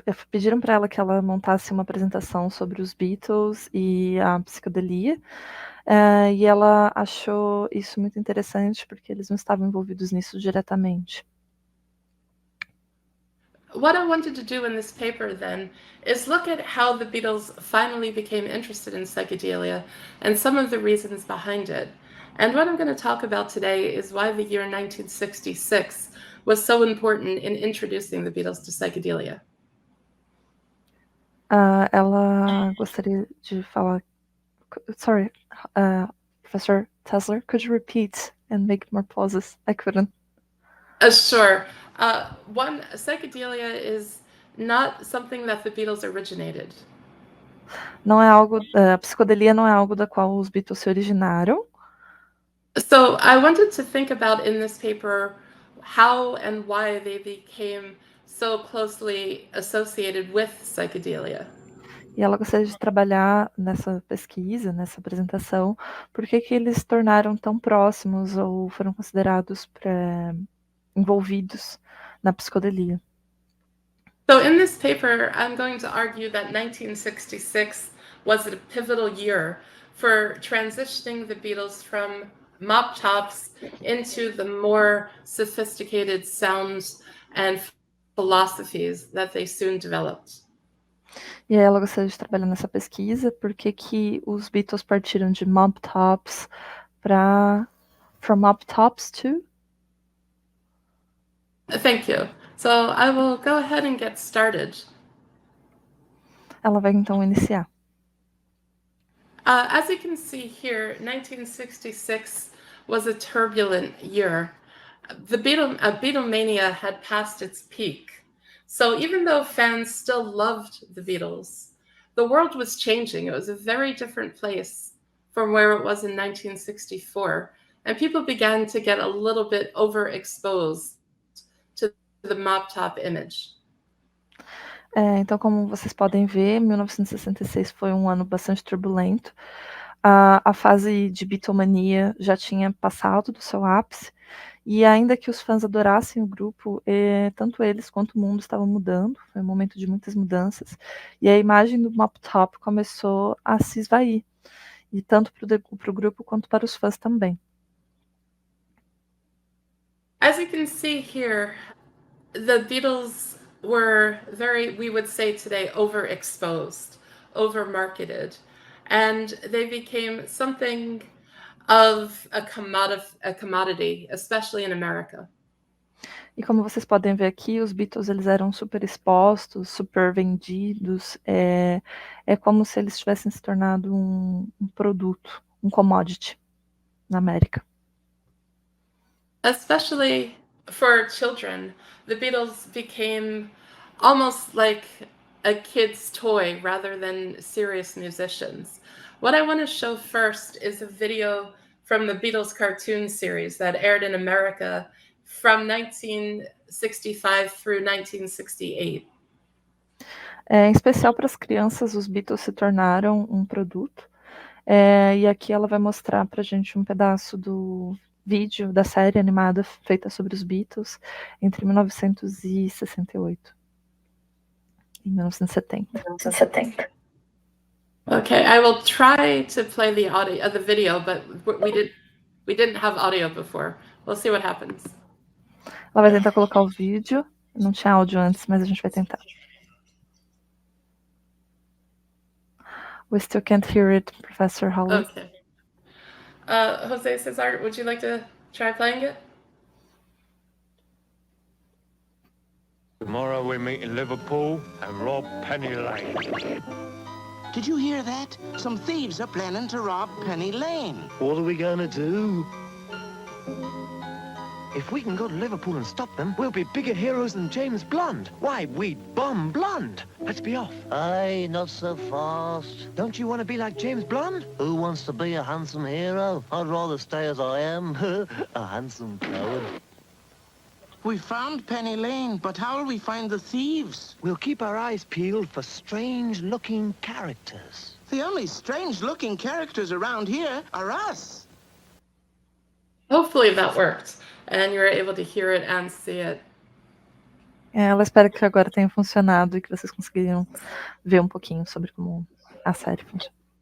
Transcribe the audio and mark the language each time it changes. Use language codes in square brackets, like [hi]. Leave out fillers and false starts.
[pt] Pediram para ela que ela montasse uma apresentação sobre os Beatles e a Psicodelia, e ela achou isso muito interessante porque eles não estavam envolvidos nisso diretamente. [en] What I wanted to do in this paper then is look at how the Beatles finally became interested in psychedelia and some of the reasons behind it. And what I'm going to talk about today is why the year 1966 was so important in introducing the Beatles to psychedelia. [pt] Ela gostaria de falar. [en] Sorry, Professor Tessler, could you repeat and make more pauses? I couldn't. Sure. One, psychedelia is not something that the Beatles originated. [pt] Não é algo, a psicodelia não é algo da qual os Beatles se originaram. [en] So I wanted to think about in this paper how and why they became so closely associated with psychedelia. [pt] E ela gostaria de trabalhar nessa pesquisa, nessa apresentação, por que eles se tornaram tão próximos ou foram considerados envolvidos na psicodelia. [en] So in this paper, I'm going to argue that 1966 was a pivotal year for transitioning the Beatles from mop tops into the more sophisticated sounds and philosophies that they soon developed. [pt] E aí ela gostaria de trabalhar nessa pesquisa, porque que os Beatles partiram de mop tops [en] from mop tops to? Thank you. So I will go ahead and get started. [pt] Ela vai então iniciar. [en] As you can see here, 1966 was a turbulent year. The Beatlemania had passed its peak. So even though fans still loved the Beatles, the world was changing. It was a very different place from where it was in 1964. And people began to get a little bit overexposed to the mop top image. [pt] Então, como vocês podem ver, 1966 foi um ano bastante turbulento. A fase de Beatlemania já tinha passado do seu ápice, e ainda que os fãs adorassem o grupo, tanto eles quanto o mundo estavam mudando, foi um momento de muitas mudanças, e a imagem do Mop Top começou a se esvair, e tanto para o grupo quanto para os fãs também. [en] As you can see here, the Beatles were very, we would say today, overexposed, overmarketed, and they became something of a commodity, especially in America. [pt] E como vocês podem ver aqui, os Beatles eles eram super expostos, super vendidos, é como se eles tivessem se tornado um produto, um commodity na América. [en] Especially for children, the Beatles became almost like a kid's toy rather than serious musicians. What I want to show first is a video from the Beatles cartoon series that aired in America from 1965 through 1968. [pt] Em especial para as crianças, os Beatles se tornaram um produto. E aqui ela vai mostrar para a gente um pedaço do vídeo da série animada feita sobre os Beatles entre 1968 e 1970. [en] Okay, I will try to play the audio of the video, but we didn't have audio before. We'll see what happens. [pt] Ela vai tentar colocar o vídeo. Não tinha áudio antes, mas a gente vai tentar. [en] We still can't hear it, Professor Holly. Okay. Jose Cesar, would you like to try playing it? Tomorrow we meet in Liverpool and rob Penny Lane. Did you hear that? Some thieves are planning to rob Penny Lane. What are we gonna do? If we can go to Liverpool and stop them, we'll be bigger heroes than James Blunt. Why, we'd bomb Blunt. Let's be off. Aye, not so fast. Don't you want to be like James Blunt? Who wants to be a handsome hero? I'd rather stay as I am, a handsome coward. We found Penny Lane, but how will we find the thieves? We'll keep our eyes peeled for strange-looking characters. The only strange-looking characters around here are us. Hopefully that worked, and you were able to hear it and see it. [pt] Ela espera que agora tenha funcionado e que vocês conseguiriam ver um pouquinho sobre como a série funciona.